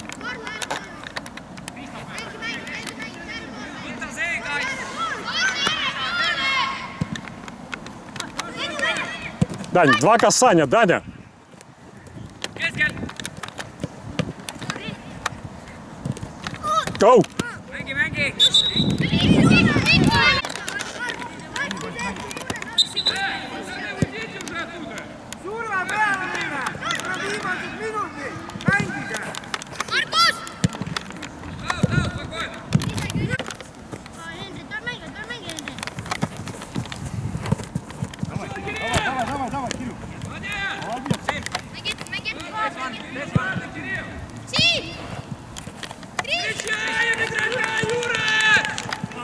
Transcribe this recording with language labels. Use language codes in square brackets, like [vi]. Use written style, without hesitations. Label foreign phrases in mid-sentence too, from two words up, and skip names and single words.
[ru] Дань, 2 касания, Даня. Гоу. [et] Surma peale! Viimased minutid! Mängige! [ru] Давай, Кирилл! Встречаем, игрока, Юра!